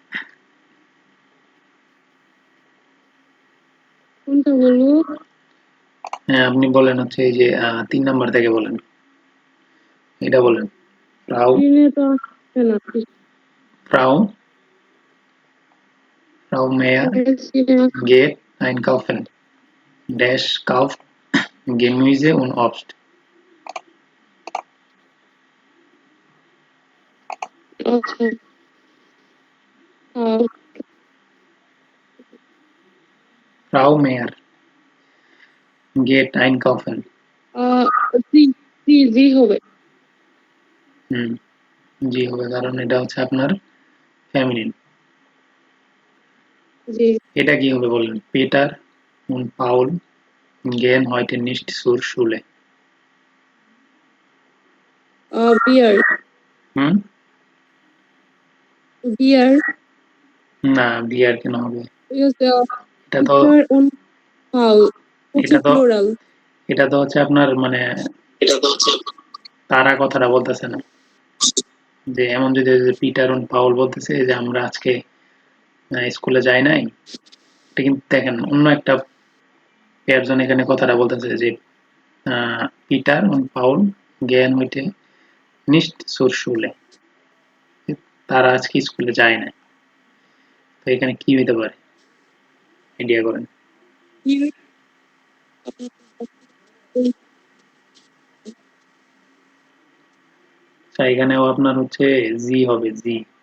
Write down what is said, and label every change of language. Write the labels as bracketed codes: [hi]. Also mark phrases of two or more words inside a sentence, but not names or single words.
[bn] কোনটা বলবো? হ্যাঁ, আপনি বলেন হচ্ছে এই যে 3 নাম্বার থেকে বলেন, এটা বলেন। ফ্রাউ, স্ক্রিনে তো আসছে না। ফ্রাউ, ফ্রাউ মেয়ার স্ক্রিনে [de] geht einkaufen. Dash kauft Gemüse und Obst. [bn] আচ্ছা। আহ, [de] Frau Meyer geht einkaufen. [bn] আহ, জি জি জি হবে। হুম, জি হবে, কারণ এটা হচ্ছে আপনার ফেমিনিন। জি এটা কি হবে বলেন? [de] পিটার und Paul gehen heute nicht zur Schule. [bn] বিয়ার হুম, বিয়ার না, বিয়ার কেন হবে? এটা তো পিটার অন পাউল হচ্ছে এটা তো প্লুরাল। এটা তো হচ্ছে আপনার মানে তারা কথাটা বলতেছে না, যে এমন যদি পিটার und পাউল বলতেছে যে আমরা আজকে স্কুলে যাই নাই, এটা কিন্তু দেখেন অন্য একটা পেয়ারজন এখানে কথাটা বলতেছে যে পিটার und পাউল [de] gehen heute nicht zur Schule. [bn] তারা আজকে স্কুলে যায় না। তো এখানে কি হইতে পারে? আইডিয়া করেন। আচ্ছা, এখানেও আপনার হচ্ছে জি হবে, জি।